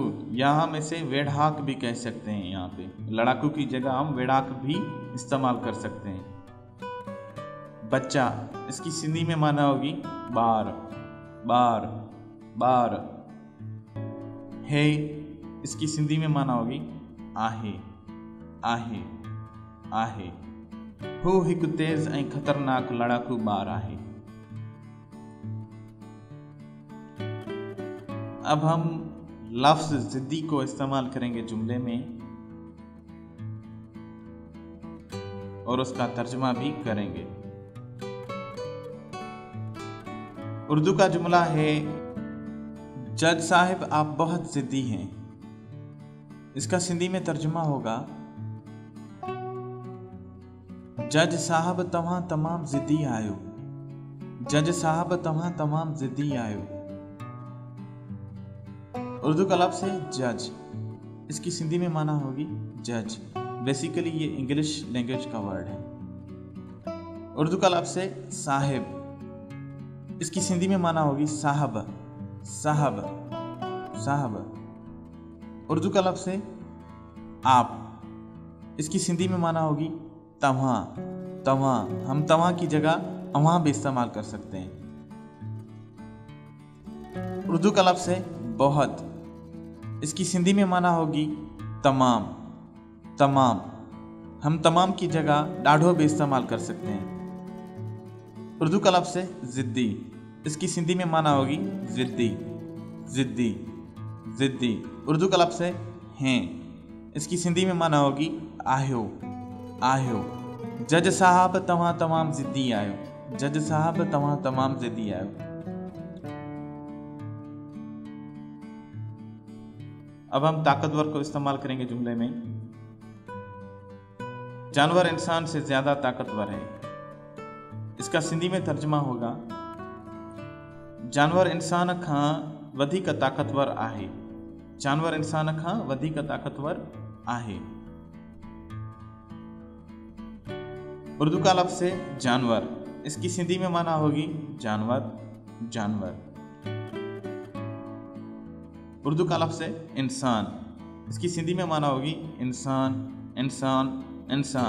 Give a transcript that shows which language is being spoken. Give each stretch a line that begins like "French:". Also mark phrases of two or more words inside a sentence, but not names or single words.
Urdu: یہاں ہم اسے वेढ़ाक بھی کہہ سکتے ہیں۔ یہاں پے لڑاکو کی جگہ ہم वेढ़ाक بھی استعمال کر سکتے ہیں। بچہ، اس کی سندھی میں معنی ہوگی
Sindhi: बार बार बार।
Urdu: ہے، اس کی سندھی میں معنی ہوگی
Sindhi: आहे आहे आहे। हू हिकु तेज़ ऐं ख़तरनाक लड़ाकू ॿार आहे।
Urdu: اب ہم لفظ ضدی کو استعمال کریں گے جملے میں اور اس کا ترجمہ بھی کریں گے. اردو کا جملہ ہے جج صاحب آپ بہت ضدی ہیں. اس کا سندھی میں ترجمہ ہوگا
Sindhi: जज साहब तव्हां तमाम ज़िद्दी आयो। जज साहब तव्हां तमाम ज़िद्दी आयो।
Urdu: اردو کا لفظ ہے جج، اس کی سندھی میں معنی ہوگی جج. بیسکلی یہ
English: English language
Urdu: کا ورڈ ہے۔ اردو کا لفظ ہے صاحب، اس کی سندھی میں معنی ہوگی
Sindhi: साहब साहब साहब।
Urdu: اردو کا لفظ ہے آپ، اس کی سندھی میں معنی ہوگی
Sindhi: तव्हां तव्हां।
Urdu: ہم तव्हां کی جگہ अव्हां بھی استعمال کر سکتے ہیں। اردو کا لفظ ہے بہت، اس کی سندھی میں معنی ہوگی
Sindhi: तमाम तमाम।
Urdu: ہم تمام کی جگہ ॾाढो بھی استعمال کر سکتے ہیں। اردو کا لفظ ہے ضدی، اس کی سندھی میں معنی ہوگی
Sindhi: ज़िद्दी ज़िद्दी ज़िद्दी।
Urdu: اردو کا لفظ ہے ہیں، اس کی سندھی میں معنی ہوگی
Sindhi: आहियो आहियो। जज साहब तव्हां तमाम ज़िद्दी आहियो। जज साहब तव्हां तमाम ज़िद्दी आहियो।
Urdu: اب ہم طاقتور کو استعمال کریں گے جملے میں. جانور انسان سے زیادہ طاقتور ہے. اس کا سندھی میں ترجمہ ہوگا
Sindhi: जानवर इंसान खां वधीक ताकतवर आहे। जानवर इंसान खां वधीक ताकतवर आहे।
Urdu: اردو کا لفظ ہے جانور، اس کی سندھی میں معنی ہوگی
Sindhi: जानवर जानवर।
Urdu: اردو کا لفظ ہے انسان، اس کی سندھی میں معنی ہوگی
Sindhi: इंसान इंसान इंसान।